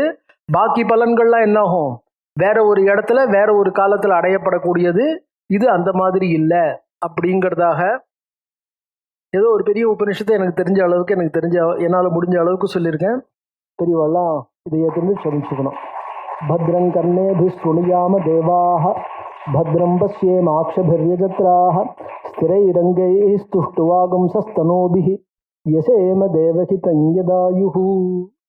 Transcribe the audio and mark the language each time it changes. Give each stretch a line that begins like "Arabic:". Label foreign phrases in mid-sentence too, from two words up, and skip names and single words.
Tamil: பாக்கி பலன்கள்லாம் என்ன ஆகும், வேற ஒரு இடத்துல வேற ஒரு காலத்துல அடையப்படக்கூடியது. இது அந்த மாதிரி இல்லை அப்படிங்கிறதாக ஏதோ ஒரு பெரிய உபநிஷத்தை எனக்கு தெரிஞ்ச அளவுக்கு, என்னால் முடிஞ்ச அளவுக்கு சொல்லியிருக்கேன். பெரியவாள்லாம் இதை ஏற்று சொல்லிச்சுக்கணும்.
Sanskrit: भद्रं कर्णेभिः शृणुयाम देवाः, भद्रं पश्येमाक्षभिर्यजत्राः, स्थिरैरङ्गैः स्तुष्टुवागुंसस्तनूभिः, यसेम देवहितं यदायुः.